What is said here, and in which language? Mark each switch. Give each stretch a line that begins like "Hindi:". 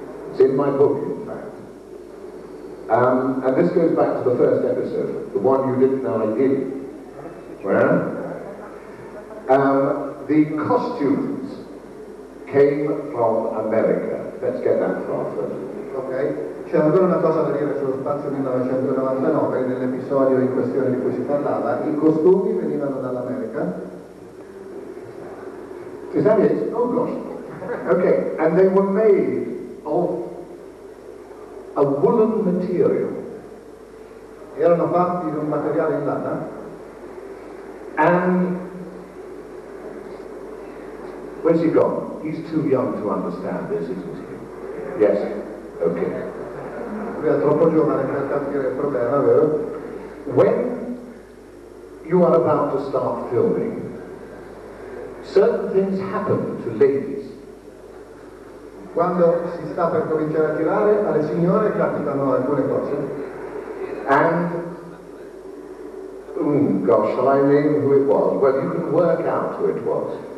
English: It's in my book, in fact. And this goes back to the first episode, the one you didn't know I did. Where? The costumes came from America. Let's get that far first. Ok.
Italian: C'è ancora una cosa da dire sullo Spazio 1999, nell'episodio in questione di cui si parlava. I costumi venivano dall'America.
English: Is that it? Oh gosh. Okay, and they were made of a woolen material.
Italian: Erano fatti di un materiale in lana.
English: And where's he gone? He's too young to understand this, isn't he? Yes. Okay.
Italian: Lui è troppo giovane per capire il problema, vero?
English: When you are about to start filming, certain things happen to ladies.
Italian: Quando si sta per cominciare a girare, alle signore capitano alcune cose.
English: And gosh, shall I name who it was? Well, you can work out who it was.